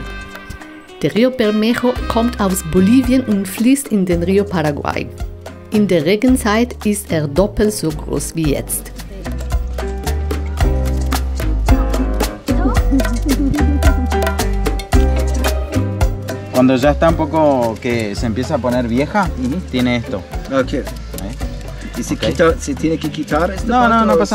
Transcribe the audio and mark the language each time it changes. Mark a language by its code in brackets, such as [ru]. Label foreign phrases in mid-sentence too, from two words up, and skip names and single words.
[de] Der Río Bermejo kommt aus Bolivien und fließt in den Río Paraguay. In der Regenzeit ist er doppelt so groß wie jetzt. [es] Cuando ya está un poco que se empieza a poner vieja, tiene esto. Okay. ¿Y se tiene que quitar esta No, parte no, no o